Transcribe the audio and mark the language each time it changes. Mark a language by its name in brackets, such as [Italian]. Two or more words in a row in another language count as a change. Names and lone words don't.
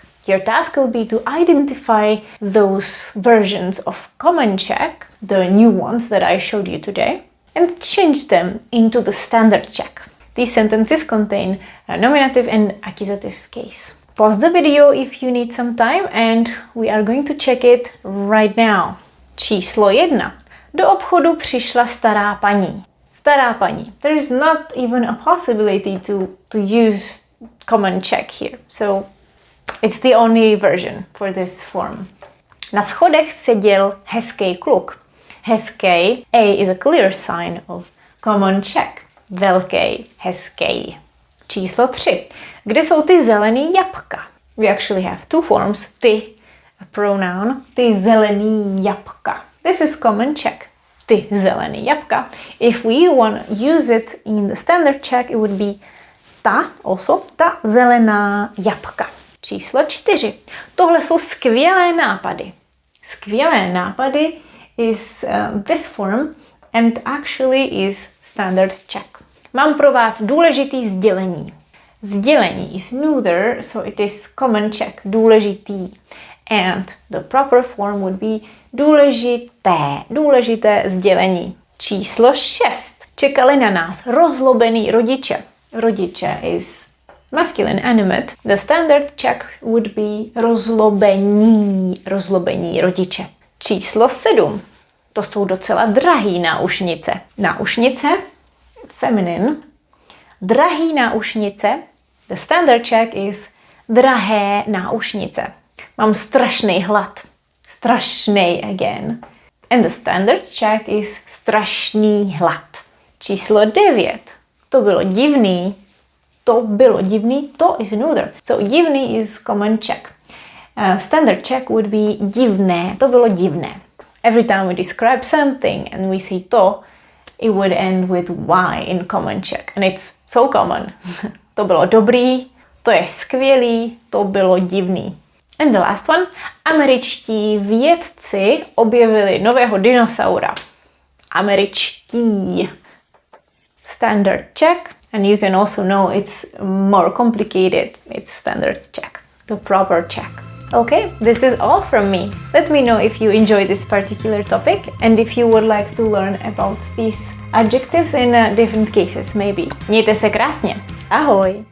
[English] Your task will be to identify those versions of common Czech, the new ones that I showed you today, and change them into the standard Czech. These sentences contain a nominative and accusative case. Pause the video if you need some time and we are going to check it right now. [Czech] Číslo 1. Do obchodu přišla stará paní. Stará paní. [English] There is not even a possibility to use common Czech here. So it's the only version for this form. [Czech] Na schodech seděl hezký kluk. [English] Hezký, A is a clear sign of common Czech. [Czech] Velký, hezký. Číslo 3. Kde jsou ty zelený jabka? [English] We actually have two forms. [Czech] Ty, [English] a pronoun. [Czech] Ty zelený jabka. [English] This is common Czech. [Czech] Ty zelený jabka. [English] If we want to use it in the standard Czech, it would be ta, also, [Czech] ta zelená jabka. Číslo 4. Tohle jsou skvělé nápady. Skvělé nápady [English] is this form and actually is standard Czech. [Czech] Mám pro vás důležitý sdělení. [English] Sdělení is Neuter, so it is common Czech, důležitý. And the proper form would be [Czech] důležité sdělení. Číslo 6. Čekali na nás rozlobený rodiče. [English] Rodiče is masculine animate. The standard Czech would be [Czech] rozlobení rodiče. Číslo 7. To jsou docela drahý náušnice. Náušnice, feminine, drahý náušnice. [English] The standard Czech is [Czech] drahé náušnice. Mám strašný hlad. Strašný again. [English] And the standard Czech is [Czech] strašný hlad. Číslo 9. To bylo divný. To bylo divný. [English] To is Neuter. So divný is common Czech. Standard Czech would be divné. [Czech] To bylo divné. [English] Every time we describe something and we say to, it would end with y in common Czech. And it's so common. [Czech] To bylo dobrý, to je skvělý, to bylo divný. [English] And the last one. [Czech] Američtí vědci objevili nového dinosaura. Američtí. [English] Standard Czech. And you can also know it's more complicated. It's standard Czech. The proper Czech. Okay, this is all from me. Let me know if you enjoy this particular topic and if you would like to learn about these adjectives in different cases maybe. [Czech] Mějte se krásně. Ahoj!